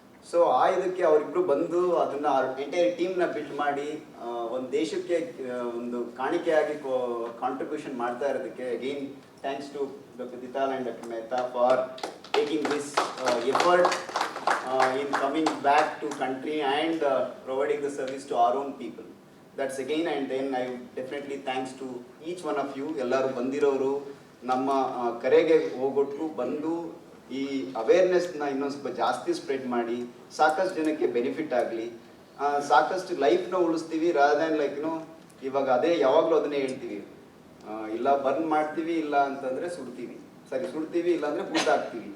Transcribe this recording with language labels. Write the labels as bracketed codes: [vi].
[en] so [kn] ಆ ಇದಕ್ಕೆ ಅವರಿಬ್ಬರು ಬಂದು ಅದನ್ನು ಎಂಟೈರ್ ಟೀಮ್ನ ಬಿಲ್ಡ್ ಮಾಡಿ ಒಂದು ದೇಶಕ್ಕೆ ಒಂದು ಕಾಣಿಕೆಯಾಗಿ ಕಾಂಟ್ರಿಬ್ಯೂಷನ್ ಮಾಡ್ತಾ ಇರೋದಕ್ಕೆ again [en] Thanks to doctor Dhital and doctor Mehta for taking this effort in coming back to country and providing the service to our own people. That's again, and then I definitely thanks to each one of you. [kn] ಎಲ್ಲರೂ ಬಂದಿರೋರು ನಮ್ಮ ಕರೆಗೆ ಹೋಗೊಟ್ಟು ಬಂದು ಈ ಅವೇರ್ನೆಸ್ನ ಇನ್ನೊಂದು ಸ್ವಲ್ಪ ಜಾಸ್ತಿ spread ಮಾಡಿ ಸಾಕಷ್ಟು ಜನಕ್ಕೆ ಬೆನಿಫಿಟ್ ಆಗಲಿ, ಸಾಕಷ್ಟು ಲೈಫ್ನ ಉಳಿಸ್ತೀವಿ [en] rather than like [kn] ಇವಾಗ ಅದೇ ಯಾವಾಗಲೂ ಅದನ್ನೇ ಹೇಳ್ತೀವಿ, ಇಲ್ಲ ಬರ್ನ್ ಮಾಡ್ತೀವಿ, ಇಲ್ಲ ಅಂತಂದರೆ ಸುಡ್ತೀವಿ ಇಲ್ಲ ಅಂದರೆ ಬೂತಾಕ್ತೀವಿ.